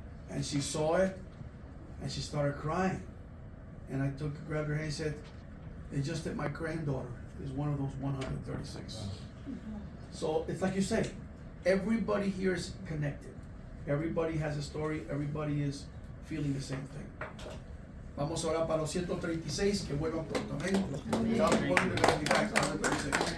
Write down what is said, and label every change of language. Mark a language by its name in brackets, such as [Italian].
[English] And she saw it, and she started crying. And I grabbed her hand and said, "It's just that my granddaughter is one of those 136. So it's like you say, everybody here is connected. Everybody has a story. Everybody is feeling the same thing. [Spanish] Vamos a orar para los 136 que vuelvan pronto. Amén. [English] God willing, they're going to be back to 136.